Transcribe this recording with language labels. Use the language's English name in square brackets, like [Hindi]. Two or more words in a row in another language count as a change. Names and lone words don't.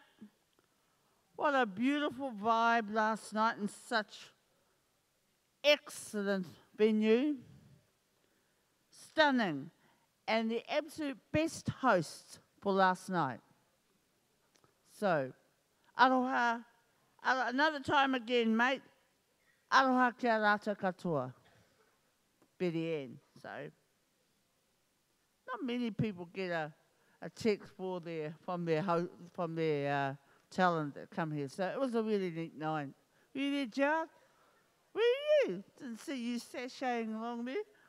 [English] What a beautiful vibe last night in such excellent venue. Stunning. And the absolute best host for last night." So, aroha, another time again, mate. [Māori] Aroha kia rata katoa. [English] Betty Ann. So, not many people get a text from their talent that come here. So it was a really neat night. Were you there, Gerard? Where were you? Didn't see you sashaying along there.